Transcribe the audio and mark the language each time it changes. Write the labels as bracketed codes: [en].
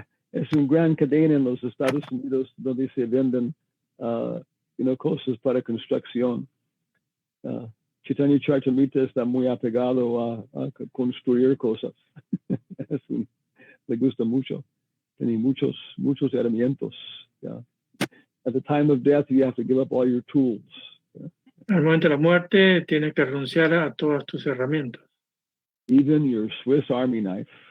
[es] Es un gran cadena en los Estados Unidos donde se venden, cosas para construcción. Chaitanya Charitamrita está muy apegado a construir cosas. Le gusta mucho. Tiene muchos herramientas. [en] Yeah. At the time of death, you have to give up all your tools. Yeah. [es] Al momento de la muerte, tienes que renunciar a todas tus herramientas. [en] Even your Swiss Army knife.